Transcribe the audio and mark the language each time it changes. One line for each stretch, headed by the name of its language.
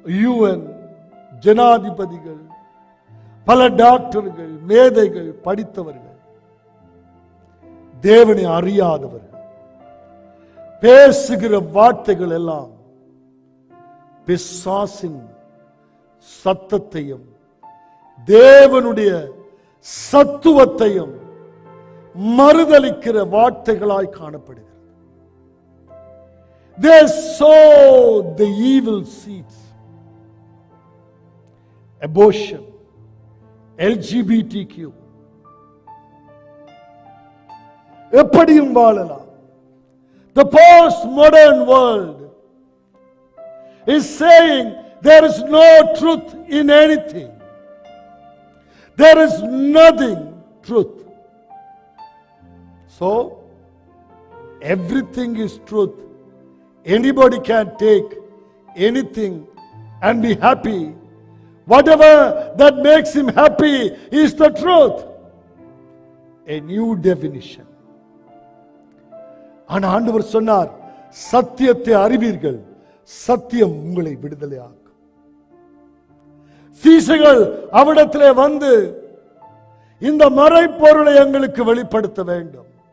Tamil: UN ஜனாதிபதிகள், பல டாக்டர்கள், மேதைகள், படித்தவர்கள், தேவனை அறியாதவர்கள் பேசுகிற வார்த்தைகள் எல்லாம் பிசாசின் சத்தத்தையும் தேவனுடைய சத்துவத்தையும் மறுதலிக்கிற வார்த்தைகளாய் காணப்படுகிறது.
English: they sow the evil seeds.
Tamil: Abortion, LGBTQ, எப்படியும் வாழலாம்.
English: The postmodern world is saying there is no truth in anything. There is nothing truth. So, everything is truth. Anybody can take anything and be happy. Whatever that makes him happy is the truth. A new definition.
Tamil: ஆனா ஆண்டவர் சொன்னார், சத்தியத்தை அறிவீர்கள், சத்தியம் உங்களை விடுதலையாக்கும். சீசைகள் அவரிடத்திலே வந்து இந்த மறைப்பொருளை எங்களுக்கு வெளிப்படுத்த வேண்டும்.